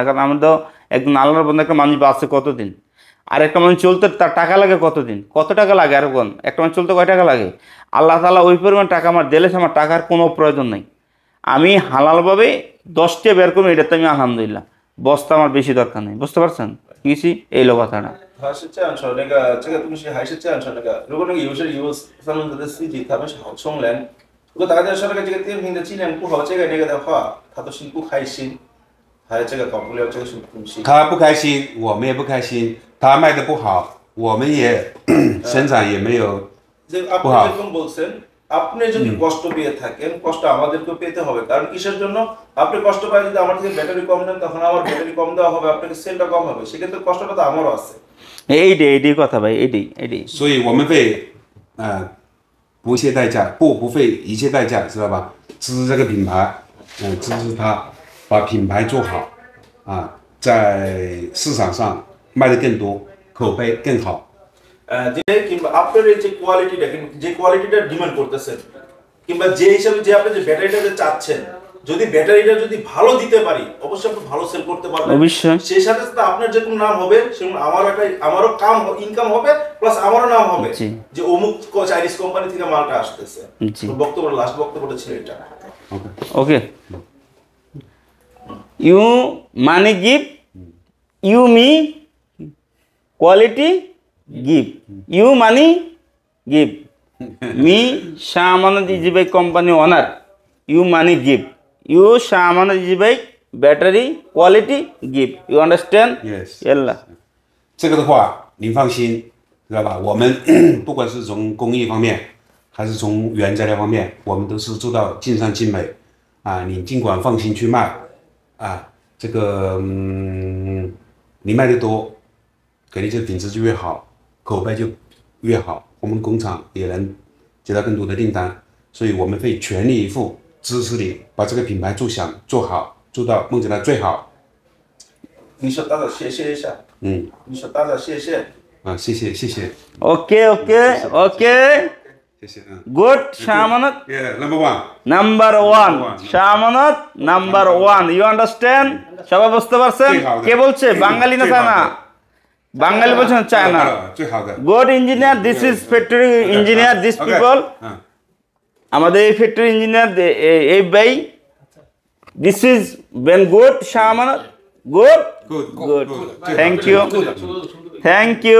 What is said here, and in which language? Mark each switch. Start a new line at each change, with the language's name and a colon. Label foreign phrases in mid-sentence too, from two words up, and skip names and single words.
Bangla: কারণ আমি তো একজন আল্লাহর বন্ধু, একটা মানুষ বাঁচছে কতদিন, আর একটা মানুষ চলতে তার টাকা লাগে কতদিন, কত টাকা লাগে, আর কোন একটা মানুষ চলতে কয় টাকা লাগে? আল্লাহ তাআলা ওই পরিমাণ টাকা আমার দিলে আমার টাকার কোনো প্রয়োজন নেই। আমি হালালভাবে 10টা বের করবো, এটাতে আমি আলহামদুলিল্লাহ, বস্তা আমার বেশি দরকার নেই, বুঝতে পারছেন? কিছু এই লো কথাটা।
Chinese: 他是这样说，这个东西还是这样说，如果有些三轮车的司机他们是好穷人，如果大家说这个电瓶的质量不好，这个那个的话，他都是不开心，还有这个搞不了这个什么东西。他不开心，我们也不开心。他卖的不好，我们也生产也没有。
Bangla: যে আপনি যেরকম বলছেন, আপনি যদি কষ্ট পেয়ে থাকেন, কষ্ট আমাদেরকেও পেতে হবে। কারণ কিসের জন্য? আপনি কষ্ট পায় যদি আমার থেকে ব্যাটারি কম দেন, তখন আমার ব্যাটারি কম দেওয়া হবে, আপনাকে সেলটা কম হবে, সেক্ষেত্রে কষ্টটা তো আমারও আছে। এইটাই কথা ভাই, এইটাই।
Chinese: 所以我们会不惜代价，不费一切代价，知道吧？支持这个品牌，支持它，把品牌做好，在市场上卖得更多，口碑更好。
Bangla: যে কিংবা আপনার এই যে কোয়ালিটিটা যে কোয়ালিটিটা ডিমান্ড করতেছেন কিংবা যে হিসাবে যে আপনি যে ব্যাটারিটা যে চাচ্ছেন যদি ব্যাটারিটা যদি ভালো দিতে পারি অবশ্যই আপনি ভালো সেল করতে পারবেন অবশ্যই। সেই সাথে সাথে আপনার যে কোনো নাম হবে সেরকম আমারও ইনকাম হবে প্লাস আমারও নাম হবে জি। যে অমুক
English: Chinese company
Bangla: থেকে মালটা আসতেছে জি। লাস্ট বক্তব্যটা ছিল এটা
English: Okay. You money give, you me quality give. You money give. Me Shah Amanat Easybay company owner. You money give. You Shah Amanat Easybay battery quality give. You understand? Yes. Yalla.
Chinese: 这个的话，您放心，知道吧？我们不管是从工艺方面，还是从原材料方面，我们都是做到尽善尽美你尽管放心去卖这个你卖的多，肯定这品质就越好，口碑就越好，我们工厂也能接到更多的订单，所以我们会全力以赴支持你把这个品牌做好，做到梦想的最好。你说大家谢谢一下你说大家谢谢谢谢谢谢
English: Okay, okay, okay.
Chinese: 谢谢
English: Good Shah Amanat. Yeah, number one. Number one, Shah Amanat, number one. You understand?
Bangla: সবাই বুঝতে পারছেন? কে বলছে? বাঙালি না চায়না? বাঙালি বলছে না চায়না?
Chinese: 最好的
English: Good engineer, this is factory engineer, these people.
Bangla: আমাদের এই
English: factory engineer,
Bangla: এই ভাই.
English: This is when good Shah Amanat. Good? Good. Good. Thank you. Thank you.